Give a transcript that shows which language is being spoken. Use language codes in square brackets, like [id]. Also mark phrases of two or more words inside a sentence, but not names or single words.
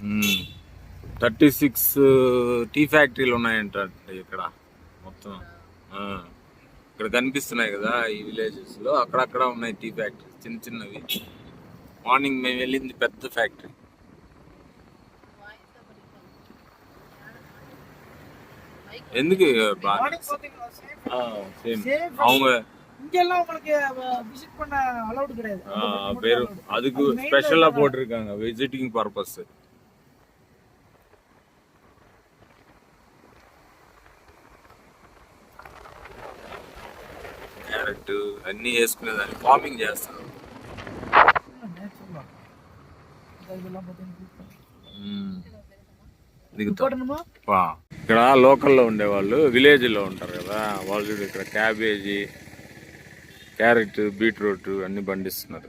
[te] 36 టీ ఫ్యాక్టరీలు ఉన్నాయంట ఇక్కడ మొత్తం. ఇక్కడ కనిపిస్తున్నాయి కదా ఈ విలేజెస్ లో, అక్కడక్కడ ఉన్నాయి టీ ఫ్యాక్టరీ చిన్న చిన్నవి. మార్నింగ్ మేము వెళ్ళింది పెద్ద ఫ్యాక్టరీ. [ta] ఎందుకు அவங்க பேரு அதுக்கு ஸ்பெஷலா போட்டிருக்காங்க [en] visiting purpose. [te] క్యారెట్ అన్ని వేసుకునేదాన్ని ఫార్మింగ్ చేస్తారు. ఇక్కడ లోకల్లో ఉండేవాళ్ళు విలేజ్ లో ఉంటారు కదా, వాళ్ళు చూడు ఇక్కడ క్యాబేజీ, క్యారెట్, బీట్రూట్ అన్ని పండిస్తున్నారు.